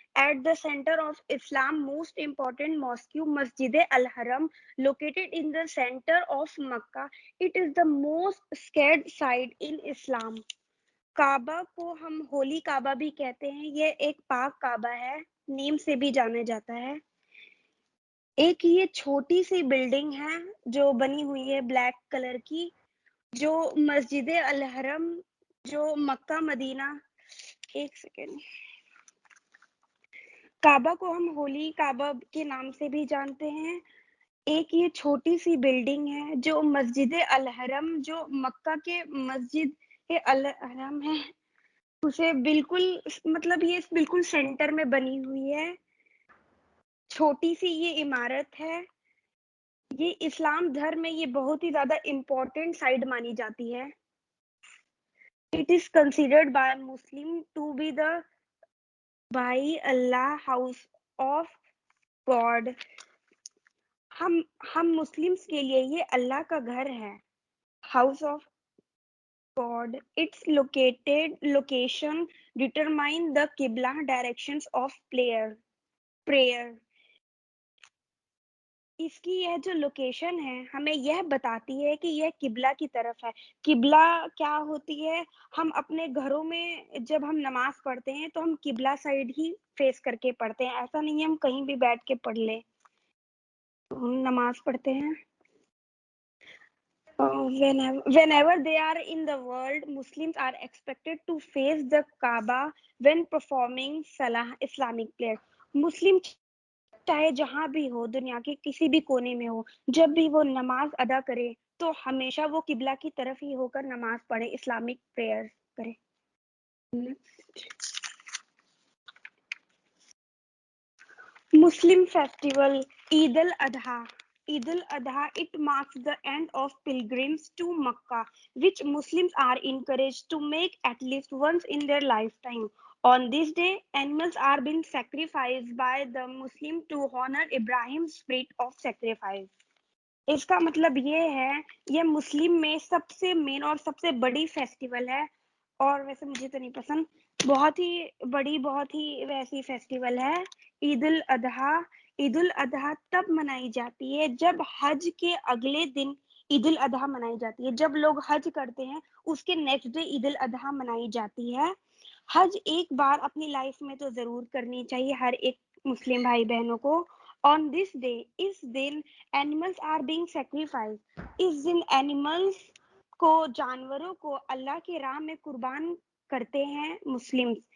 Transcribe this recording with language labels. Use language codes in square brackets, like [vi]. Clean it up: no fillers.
[en] at the center of Islam's most important mosque, Masjid al-Haram, located in the center of Makkah. It is the most sacred site in Islam. [ur] کعبہ کو ہم ہولی کعبہ بھی کہتے ہیں, یہ ایک پاک کعبہ ہے, نیم سے بھی جانا جاتا ہے. ایک یہ چھوٹی سی بلڈنگ ہے جو بنی ہوئی ہے بلیک کلر کی, جو مسجد الحرم جو مکہ مدینہ, ایک سیکنڈ, کعبہ کو ہم ہولی کعبہ کے نام سے بھی جانتے ہیں. ایک یہ چھوٹی سی بلڈنگ ہے جو مسجد الحرم جو مکہ کے مسجد الحرم ہے, اسے بالکل مطلب یہ بالکل سینٹر میں بنی ہوئی ہے, چھوٹی سی یہ عمارت ہے. یہ اسلام دھرم میں یہ بہت ہی زیادہ امپورٹنٹ سائٹ مانی جاتی ہے. [en] It is considered by Muslim to be the by Allah house of God. [ur] ہم مسلمس کے لیے یہ اللہ کا گھر ہے, [en] house of God. Its location determine the Qibla directions of prayer. [ur] اس کی یہ جو لوکیشن ہے ہمیں یہ بتاتی ہے کہ یہ قبلہ کی طرف ہے. قبلہ کیا ہوتی ہے, ہم اپنے گھروں میں جب ہم نماز پڑھتے ہیں تو ہم قبلہ سائڈ ہی فیس کر کے پڑھتے ہیں, ایسا نہیں ہے ہم کہیں بھی بیٹھ کے پڑھ لیں, ہم نماز پڑھتے ہیں. [en] Whenever they are in the world, Muslims are expected to face the Kaaba when performing Salah Islamic prayer. [ur] مسلم چاہے جہاں بھی ہو, دنیا کے کسی بھی کونے میں ہو, جب بھی وہ نماز ادا کرے تو ہمیشہ وہ قبلہ کی طرف ہی ہو کر نماز پڑھے, اسلامک پریئر کرے. مسلم festival Eid al-Adha. [en] Eid al-Adha, it marks the end of pilgrims to Makkah, which Muslims are encouraged to make at least once in their lifetime. On this day, animals are being sacrificed by the Muslim to honor Ibrahim's spirit of sacrifice. [ur] اس کا مطلب یہ ہے, یہ مسلم میں سب سے مین اور سب سے بڑی فیسٹیول ہے, اور ویسے مجھے تو نہیں پسند, بہت ہی بڑی بہت ہی ویسی فیسٹیول ہے عید الاضحیٰ. عید الاضحیٰ تب منائی جاتی ہے جب حج کے اگلے دن عید الاضحیٰ منائی جاتی ہے. جب لوگ حج کرتے ہیں اس کے نیکسٹ ڈے عید الاضحیٰ منائی جاتی ہے. حج ایک بار اپنی لائف میں تو ضرور کرنی چاہیے ہر ایک مسلم بھائی بہنوں کو. [en] On this day, [ur] اس then [en] animals are being sacrificed. [ur] اس then animals کو, جانوروں کو اللہ کی راہ میں قربان کرتے ہیں مسلم.